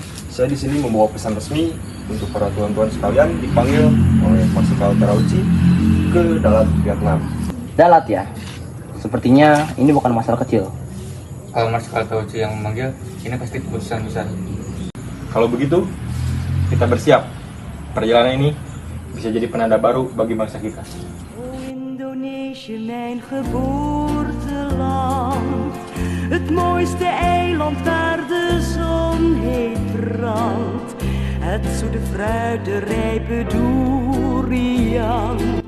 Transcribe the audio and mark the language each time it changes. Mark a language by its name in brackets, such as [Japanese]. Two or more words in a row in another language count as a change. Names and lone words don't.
[Indonesian] saya di sini membawa pesan resmi untuk para tuan-tuan sekalian dipanggil oleh Marsikal Terauchi ke Dalat, Vietnam. Dalat ya? Sepertinya ini bukan masalah kecil. Kalau Marsikal Terauchi yang memanggil, ini pasti keputusan besar. Kalau begitu, kita bersiap. Perjalanan ini bisa jadi penanda baru bagi bangsa kita. [Dutch] O Indonesië, mijn geboorteland. Het mooiste eiland waar de zon heet brandt. Het zoete fruit, de rijpe durian.